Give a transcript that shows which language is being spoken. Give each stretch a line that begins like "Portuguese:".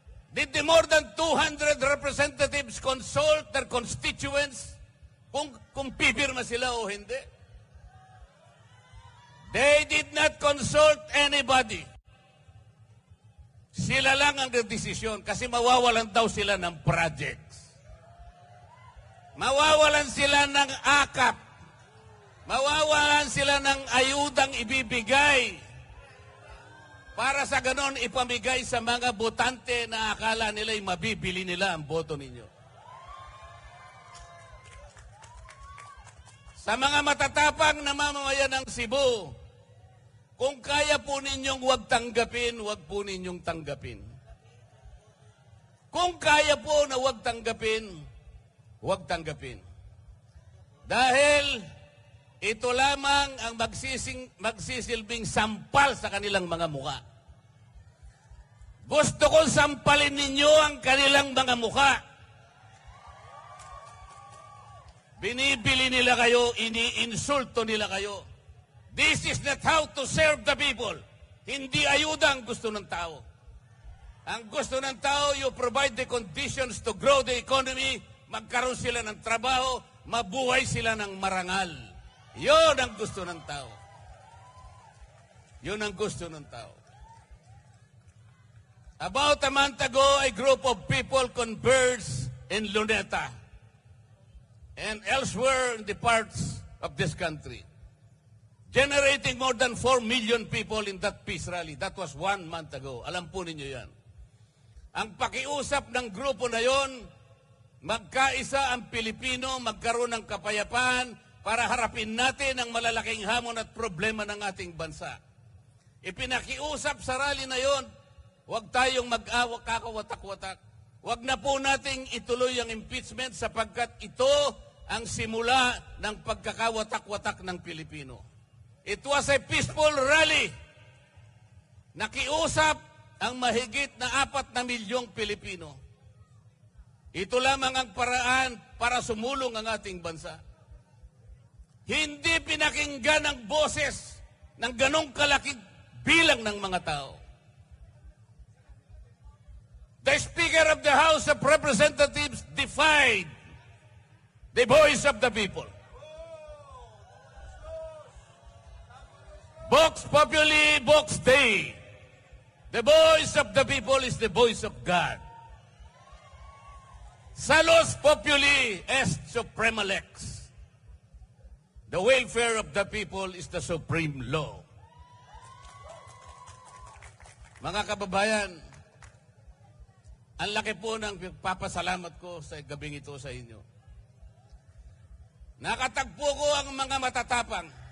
English: Did the more than 200 representatives consult their constituents
Filipino: kung pipirma sila o hindi?
English: They did not consult anybody.
Filipino: Sila lang ang nagdesisyon kasi mawawalan daw sila ng projects. Mawawalan sila ng akap. Mawawalan sila ng ayudang ibibigay para sa ganon ipamigay sa mga botante na akala nila'y mabibili nila ang boto ninyo. Sa mga matatapang na mamamayan ng Cebu, kung kaya po ninyong huwag tanggapin, huwag po ninyong tanggapin. Kung kaya po na huwag tanggapin, huwag tanggapin. Dahil ito lamang ang magsisilbing sampal sa kanilang mga mukha. Gusto kong sampalin ninyo ang kanilang mga mukha. Binibili nila kayo, iniinsulto nila kayo.
English: This is not how to serve the people.
Filipino: Hindi ayuda ang gusto ng tao. Ang gusto ng tao,
English: you provide the conditions to grow the economy,
Filipino: magkaroon sila ng trabaho, mabuhay sila ng marangal. Yun ang gusto ng tao. Yun ang gusto ng tao.
English: About a month ago, a group of people converged in Luneta and elsewhere in the parts of this country, generating more than 4 million people in that peace rally. That was 1 month ago.
Filipino: Alam po ninyo yan. Ang pakiusap ng grupo na yon, magkaisa ang Pilipino, magkaroon ng kapayapaan para harapin natin ang malalaking hamon at problema ng ating bansa. Ipinakiusap sa rally na yon, huwag tayong mag-awak, kakawatak-watak. Huwag na po nating ituloy ang impeachment sapagkat ito ang simula ng pagkakawatak-watak ng Pilipino.
English: It was a peaceful rally.
Filipino: Nakiusap ang mahigit na 4 na milyong Pilipino. Ito lamang ang paraan para sumulong ang ating bansa. Hindi pinakinggan ang boses ng ganong kalaking bilang ng mga tao.
English: The Speaker of the House of Representatives defied the voice of the people.
Latin: Vox Populi, Vox Dei.
English: The voice of the people is the voice of God.
Latin: Salus Populi est suprema lex.
English: The welfare of the people is the supreme law.
Filipino: Mga kababayan, ang laki po ng papasalamat ko sa gabing ito sa inyo. Nakatagpo ko ang mga matatapang.